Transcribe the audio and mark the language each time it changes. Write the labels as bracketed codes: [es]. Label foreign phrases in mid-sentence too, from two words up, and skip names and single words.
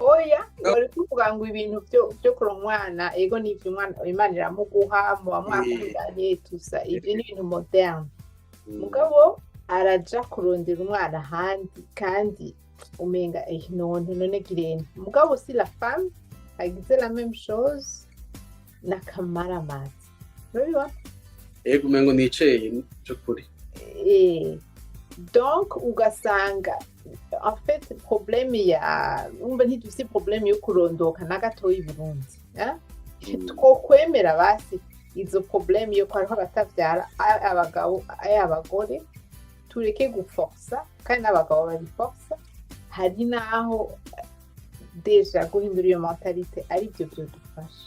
[rn] oya bari kuvuga ngo ibintu byo kuronka umwana ego n'ivyo umwana Imana iramuguha muba mwakundanye tusa ibyo ni ibintu moderne mugabo araja kurondera umwana ahandi kandi umenga none girene mugabo si [fr] la femme [rn] agize [fr] la même chose [rn] n'akamaramazi urabibona ego umengo niceye cy'ukuri donc ugasanga [fr] en fait [rn] problème umva ntidufise problème yo kurondoka na gatoyi i Burundi twokwemera basi izo problème yo kwariho abatavyara abagabo abagore tureke guforsa kandi n'abagabo babiforsa hari naho deja guhindura iyo mentalite ari byo byodufasha